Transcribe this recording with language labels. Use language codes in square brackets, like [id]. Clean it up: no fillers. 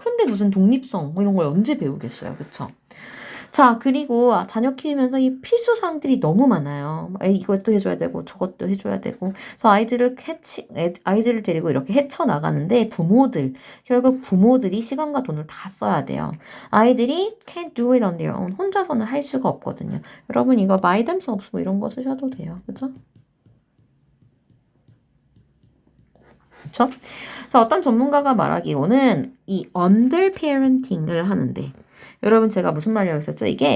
[ko] 그런데 무슨 독립성 이런 걸 언제 배우겠어요. 그쵸? 자, 그리고 자녀 키우면서 이 필수 사항들이 너무 많아요. 이것도 해줘야 되고 저것도 해줘야 되고. 그래서 아이들을 데리고 이렇게 헤쳐나가는데 결국 부모들이 시간과 돈을 다 써야 돼요. 아이들이 [en] can't do it on their own. [ko] 혼자서는 할 수가 없거든요. 여러분 이거 [en] by themselves [ko] 뭐 이런 거 쓰셔도 돼요. 그죠? 그쵸? 자, 어떤 전문가가 말하기로는 이 underparenting을 하는데 여러분 제가 무슨 말이라고 했었죠?